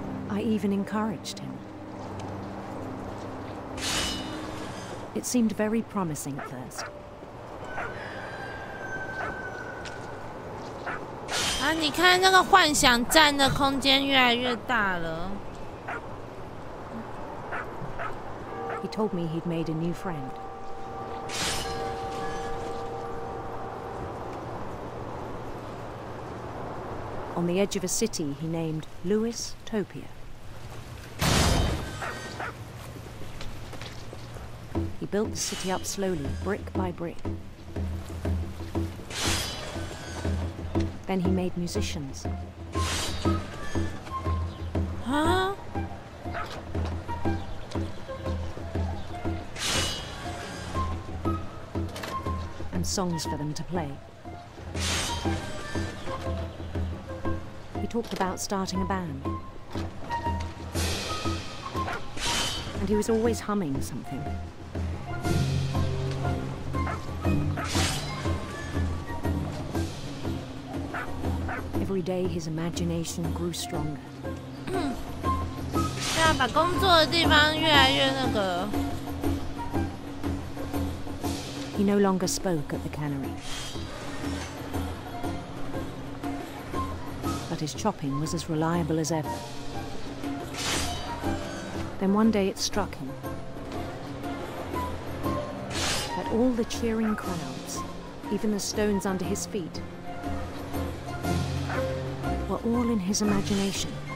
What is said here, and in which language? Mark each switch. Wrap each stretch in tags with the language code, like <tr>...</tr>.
<en>I even encouraged him. It seemed very promising at first.</en> <zh>啊，你看那个幻想占的空间越来越大了。</zh> <en>He told me he'd made a new friend. on the edge of a city he named Lewis-topia. He built the city up slowly, brick by brick. Then he made musicians. Huh? And songs for them to play. He talked about starting a band. And he was always humming something. Every day his imagination grew stronger.</en> <zh>对啊，把工作的地方越来越那个。</zh> <en>He no longer spoke at the cannery. But his chopping was as reliable as ever. Then one day it struck him that all the cheering crowds, even the stones under his feet, were all in his imagination.</en>